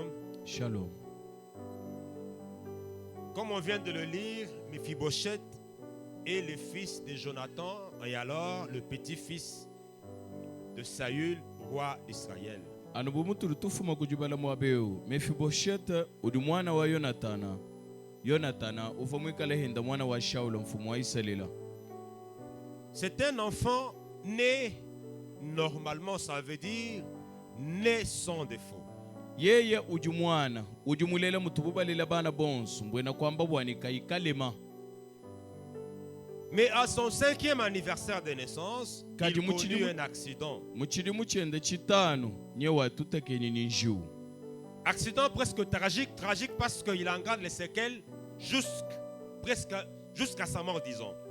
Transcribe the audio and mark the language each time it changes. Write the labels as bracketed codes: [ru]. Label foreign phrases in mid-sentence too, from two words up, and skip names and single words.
[fr] Shalom. Comme on vient de le lire, Mephibosheth est le fils de Jonathan et alors le petit-fils de Saül, roi d'Israël. [lua] Mephibosheth udi mwana wa Yonatana. Yonatana uvamwikala henda mwana wa Shaula mfumu wa Israeli. [fr] C'est un enfant né normalement, ça veut dire né sans défaut. [lua] Yeye udi mwana udimulela mutububalela bana bonsu mbwena kwamba bwanika ikalema. [fr] Mais à son 5e anniversaire de naissance, il connut un accident. Accident presque tragique parce qu'il en garde les séquelles jusqu'à sa mort, disons.